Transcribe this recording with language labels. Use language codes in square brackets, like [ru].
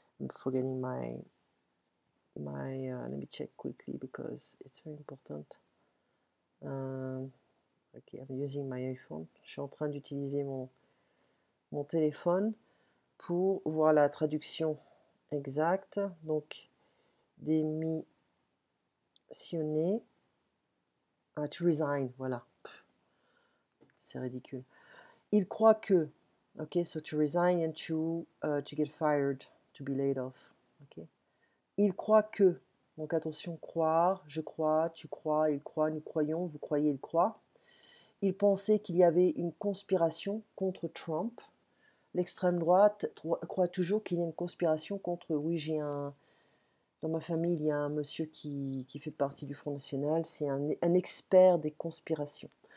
[en] I'm forgetting let me check quickly because it's very important. Ok, I'm using my iPhone. [fr] Je suis en train d'utiliser mon téléphone pour voir la traduction exacte. Donc, démissionner. [en] To resign, [fr] voilà. C'est ridicule. Il croit que, [en] ok, so to resign and to get fired, to be laid off. [fr] Ok. Il croit que, donc attention, croire, je crois, tu crois, il croit, nous croyons, vous croyez, il croit. Il pensait qu'il y avait une conspiration contre Trump. L'extrême droite croit toujours qu'il y a une conspiration contre, oui, dans ma famille, il y a un monsieur qui fait partie du Front National, c'est un expert des conspirations.